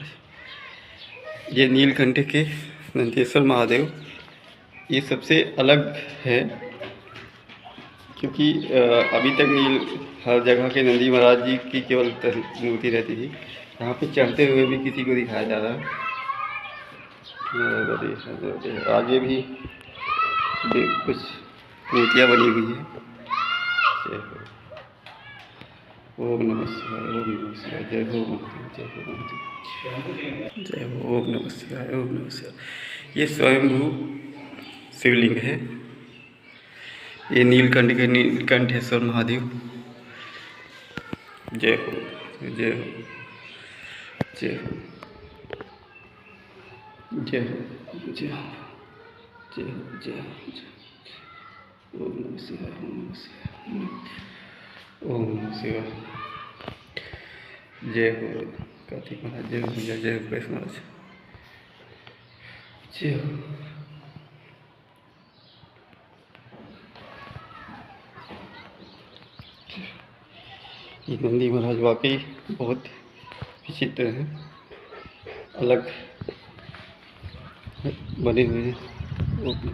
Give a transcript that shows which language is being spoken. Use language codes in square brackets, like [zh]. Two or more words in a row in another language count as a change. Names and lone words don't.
[hi] ये नीलकंठ के नंदेश्वर महादेव ये सबसे अलग है, क्योंकि अभी तक हर जगह के नंदी महाराज जी की केवल मूर्ति रहती थी। यहाँ पे चढ़ते हुए भी किसी को दिखाया जा रहा है। आगे भी कुछ मूर्तियाँ बनी हुई है। [sa] ओम नमः शिवाय ओम नमः शिवाय। [hi] जय हो जय हो जय हो। [sa] ओम नमः शिवाय ओम नमः शिवाय। [hi] ये स्वयंभू शिवलिंग है। ये नीलकंठेश्वर महादेव। जय हो जय हो जय हो जय हो जय हो जय हो जय हो। [sa] ओम नमः शिवाय ओम नमः शिवाय ओम नमः शिवाय। [hi] जय हो कार्तिक महाराज। जय हो जय हो गणेश महाराज। जय हो। ये नंदी महाराज वाकई बहुत विचित्र हैं, अलग बने हुए हैं।